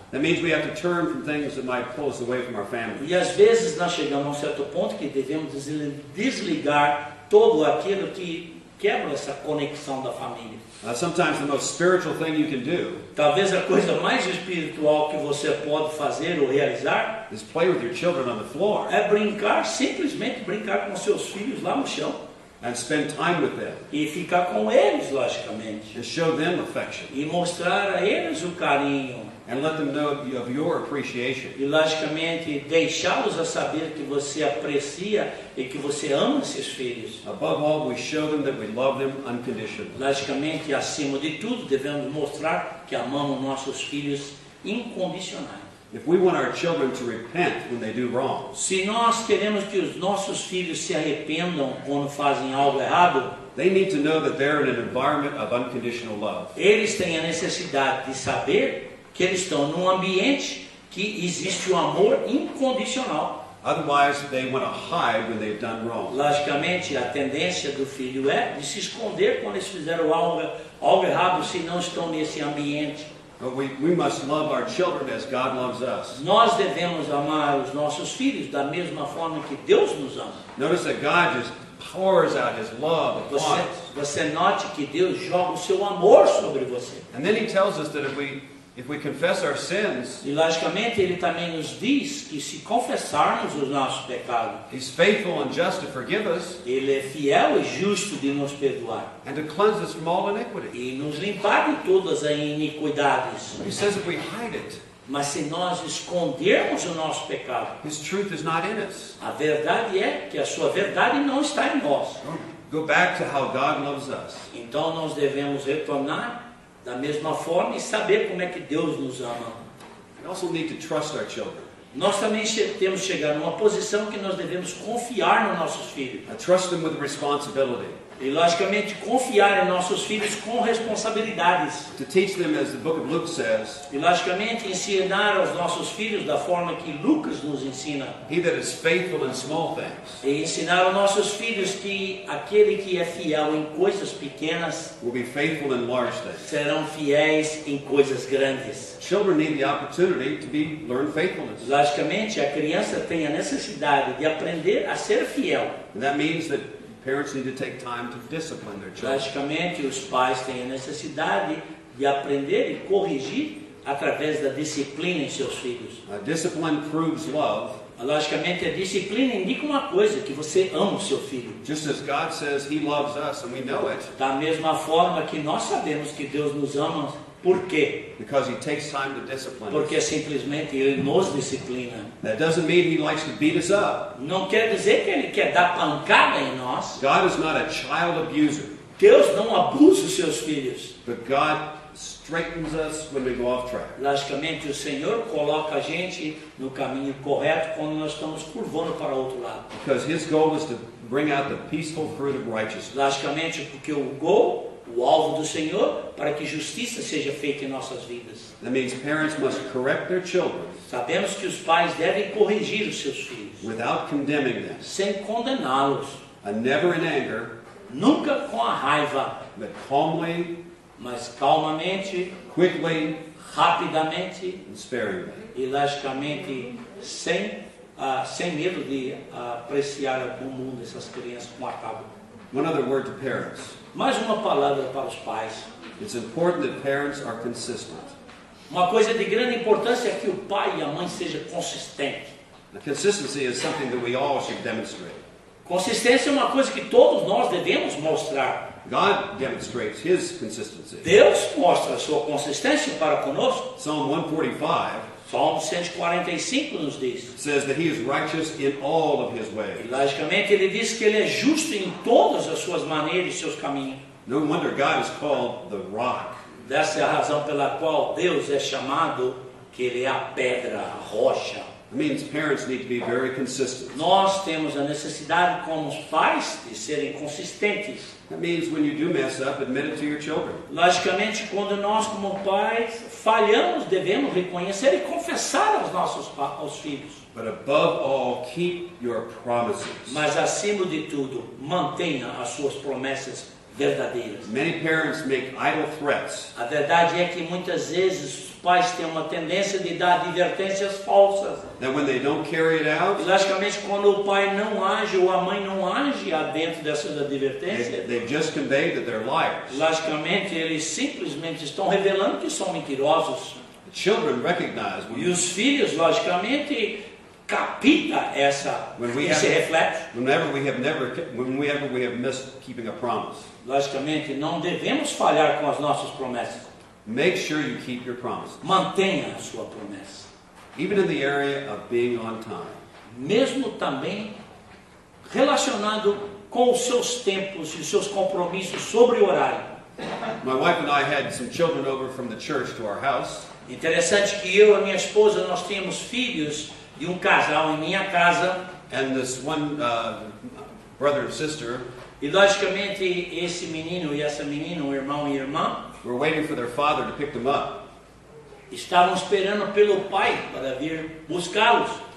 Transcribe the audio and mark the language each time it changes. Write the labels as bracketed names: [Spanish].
[English] That means we have to turn from things that might pull us away from our family. [Portuguese] E às vezes nós chegamos a um certo ponto que devemos desligar todo aquilo que quebra essa conexão da família. [English] Sometimes the most spiritual thing you can do [Portuguese] Talvez a coisa mais espiritual que você pode fazer ou realizar [English] is play with your children on the floor. [Portuguese] é brincar, simplesmente brincar com seus filhos lá no chão. [English] and spend time with them [Portuguese] e ficar com eles, logicamente, [English] and show them affection [Portuguese] e mostrar a eles o carinho, [English] and let them know of your appreciation. [Portuguese] e logicamente deixá-los a saber que você aprecia e que você ama esses filhos. [English] Above all, we show them that we love them unconditionally. [Portuguese] Logicamente, acima de tudo, devemos mostrar que amamos nossos filhos incondicionais. [English] If we want our children to repent when they do wrong, [Portuguese] Se nós queremos que os nossos filhos se arrependam quando fazem algo errado, [English] they need to know that they're in an environment of unconditional love. [Portuguese] eles têm a necessidade de saber que eles estão num ambiente que existe o amor incondicional. [English] Otherwise, they want to hide when they've done wrong. [Portuguese] Logicamente, a tendência do filho é de se esconder quando eles fizeram algo errado, se não estão nesse ambiente. [English] But we must love our children as God loves us. [Portuguese] Nós devemos amar os nossos filhos da mesma forma que Deus nos ama. [English] Notice that God just pours out His love upon us. [Portuguese] Você note que Deus joga o seu amor sobre você. [English] And then He tells us that if we confess our sins, [Portuguese] E logicamente Ele também nos diz que se confessarmos os nossos pecados, [English] He's faithful and just to forgive us [Portuguese] Ele é fiel e justo de nos perdoar [English] and to cleanse us from all iniquity. [Portuguese] e nos limpar de todas as iniquidades. [English] He says if we hide it, [Portuguese] Mas se nós escondermos o nosso pecado, [English] His truth is not in us. [Portuguese] a verdade é que a sua verdade não está em nós. [English] Go back to how God loves us. [Portuguese] Então nós devemos retornar da mesma forma e saber como é que Deus nos ama. [English] We also need to trust our children. [Portuguese] Nós também temos que chegar numa posição que nós devemos confiar nos nossos filhos. [English] Trust them with responsibility. [Portuguese] E logicamente confiar em nossos filhos com responsabilidades. [English] To teach them, as the book of Luke says, [Portuguese] E logicamente ensinar aos nossos filhos da forma que Lucas nos ensina. [English] he that is faithful in small things [Portuguese] E ensinar aos nossos filhos que aquele que é fiel em coisas pequenas [English] will be faithful in large things. [Portuguese] serão fiéis em coisas grandes. [English] Children need the opportunity to learn faithfulness. [Portuguese] Logicamente, a criança tem a necessidade de aprender a ser fiel. [English] And that means that parents need to take time to discipline their children. [Portuguese] Logicamente, os pais têm a necessidade de aprender e corrigir através da disciplina em seus filhos. [English] Discipline proves love, [Portuguese] Logicamente, a disciplina indica uma coisa, que você ama o seu filho. [English] just as God says He loves us, and we know it [Portuguese] Da mesma forma que nós sabemos que Deus nos ama. Por quê? [English] because He takes time to discipline [Portuguese] Porque [English] us. [Portuguese] simplesmente Ele nos disciplina. [English] That doesn't mean He likes to beat us up. [Portuguese] Não quer dizer que Ele quer dar pancada em nós. [English] God is not a child abuser, [Portuguese] Deus não abusa os seus filhos. [English] but God straightens us when we go off track. [Portuguese] Logicamente, o Senhor coloca a gente no caminho correto quando nós estamos curvando para o outro lado. [English] Because His goal is to bring out the peaceful fruit of righteousness. [Portuguese] Logicamente, porque o alvo do Senhor, para que justiça seja feita em nossas vidas. [English] That means parents must correct their children [Portuguese] Sabemos que os pais devem corrigir os seus filhos, [English] without condemning them, [Portuguese] sem condená-los, [English] and never in anger, [Portuguese] nunca com a raiva, [English] but calmly, [Portuguese] mas calmamente, [English] quickly, [Portuguese] rapidamente [English] and sparingly. [Portuguese] e logicamente sem medo de apreciar o mundo dessas crianças com a cabo. [English] One other word to parents. [Portuguese] Mais uma palavra para os pais. [English] It's important that parents are consistent. [Portuguese] Uma coisa de grande importância é que o pai e a mãe sejam consistentes. [English] Now, consistency is something that we all should demonstrate. [Portuguese] Consistência é uma coisa que todos nós devemos mostrar. [English] God demonstrates His consistency. [Portuguese] Deus mostra a sua consistência para conosco. [English] Psalm 145 [Portuguese] Salmo 145 nos diz. [English] says that He is righteous in all of His [Portuguese] E [English] ways. [Portuguese] logicamente ele diz que ele é justo em todas as suas maneiras e seus caminhos. [English] No wonder God is called the rock. [Portuguese] Dessa é a razão pela qual Deus é chamado que ele é a pedra, a rocha. [English] It means parents need to be very consistent. [Portuguese] Nós temos a necessidade como os pais de serem consistentes. [English] That means when you do mess up, admit it to your children. [Portuguese] Logicamente, quando nós como pais falhamos, devemos reconhecer e confessar aos filhos. [English] But above all, keep your promises. [Portuguese] Mas acima de tudo, mantenha as suas promessas verdadeiras. [English] Many parents make idle threats. [Portuguese] A verdade é que muitas vezes os pais têm uma tendência de dar advertências falsas. [English] That when they don't carry it [Portuguese] E [English] out, [Portuguese] logicamente, quando o pai não age ou a mãe não age dentro dessas advertências, [English] they've just conveyed that they're liars. [Portuguese] logicamente eles simplesmente estão revelando que são mentirosos. [English] The children recognize [Portuguese] E os filhos, logicamente, capta esse reflexo. [English] Whenever we have missed keeping a promise, [Portuguese] Logicamente, não devemos falhar com as nossas promessas. [English] make sure you keep your promises. [Portuguese] Mantenha a sua promessa. [English] Even in the area of being on time. [Portuguese] Mesmo também relacionado com os seus tempos e os seus compromissos sobre o horário. [English] My wife and I had some children over from the church to our house. [Portuguese] Interessante que eu e minha esposa, nós tínhamos filhos de um casal em minha casa. [English] And this one brother and sister [Portuguese] E logicamente esse menino e essa menina, um irmão e irmã, [English] were waiting for their father to pick them up. [Portuguese] estavam esperando pelo pai para vir buscá-los.